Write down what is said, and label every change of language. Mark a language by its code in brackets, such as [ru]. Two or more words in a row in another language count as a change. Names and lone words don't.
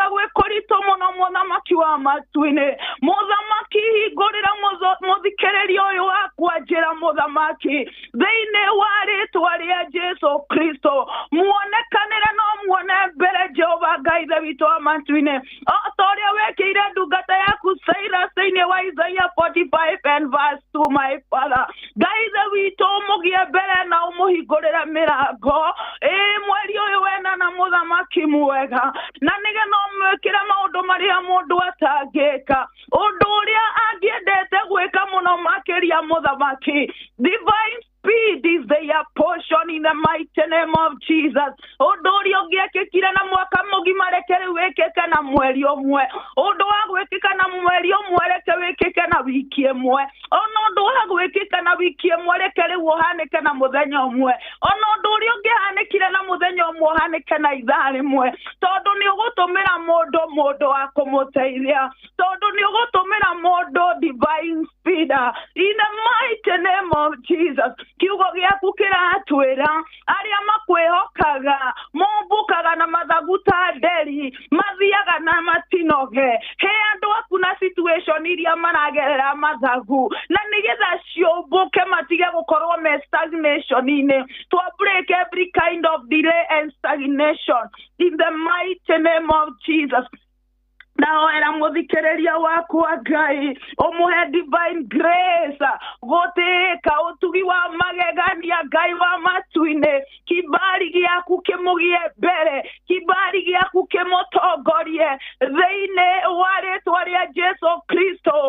[ki] gwĩ kũritũ mũno mũthamaki wa matu-inĩ, mũthamaki hingũrĩra mũthikĩrĩria ũyũ wakwa njĩra mũthamaki thĩinĩ wa rĩtwa rĩa Jesu Kristo, muonekanĩre no muone mbere Jehova Ngai ithe witũ wa matu-inĩ, o ta ũrĩa wekĩire ndungata yaku Cyrus thĩinĩ wa Isaiah 45 [en] and verse 2, my Father, [ki] Ngai ithe witũ ũmũgie mbere na ũmũhingũrĩre mĩrango mweri ũyũ wena na mũthamaki mwega, na nĩgetha ũmwĩkĩre maũndũ marĩa mũndũ atangĩka, ũndũ ũrĩa angĩendete gwĩka mũno makĩria mũthamaki. [en] Divine speed is their portion in the mighty name of Jesus. [ki] Ũndũ ũrĩa ũngĩekĩkire na mwaka mũgima reke rĩu wĩkĩke na mweri ũmwe, ũndũ wa gwĩkĩka na mweri ũmwe reke wĩkĩke na wiki ĩmwe, ona ũndũ wa gwĩkĩka na wiki ĩmwe reke rĩu ũhanĩke na mũthenya ũmwe, ona ũndũ ũrĩa ũngĩhanĩkire na mũthenya ũmwe ũhanĩke na ithaa rĩmwe, tondũ nĩ ũgũtũmĩra mũndũ wa kũmũteithia, tondũ nĩ ũgũtũmĩra mũndũ [en] divine speed in the mighty name of Jesus. [ki] Kiugo gĩaku kĩratwĩra arĩa makwĩhokaga mombukaga na mathagu ta nderi, mathiaga na matinoge. He andũ aku na situation iria maragerera mathagu, na nĩgetha ciũmbũke matige gũkorwo me stagnation-inĩ, [en] to break every kind of delay and stagnation in the mighty name of Jesus. [ki] Now era muthikĩrĩria wakwa Ngai ũmũhe [en] divine grace [ki] gũtĩĩka ũtugi wa magegania Ngai wa matu-inĩ, kibali gĩaku kĩmũgie mbere, kibali gĩaku kĩmũtongorie thĩinĩ wa rĩtwa rĩa Jesu Kristo.